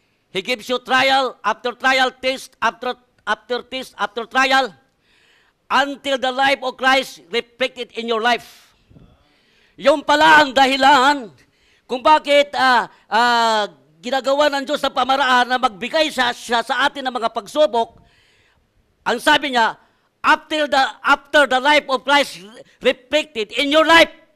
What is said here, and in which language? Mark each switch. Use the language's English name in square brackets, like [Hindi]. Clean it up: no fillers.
[English] He gives you trial after trial, test after test after trial, until the life of Christ reflected in your life. [Filipino] Yung pala ang dahilan kung bakit ginagawa ng Diyos sa pamaraan na magbigay sa atin ng mga pagsubok. Ang sabi niya, [English] after the life of Christ reflected in your life.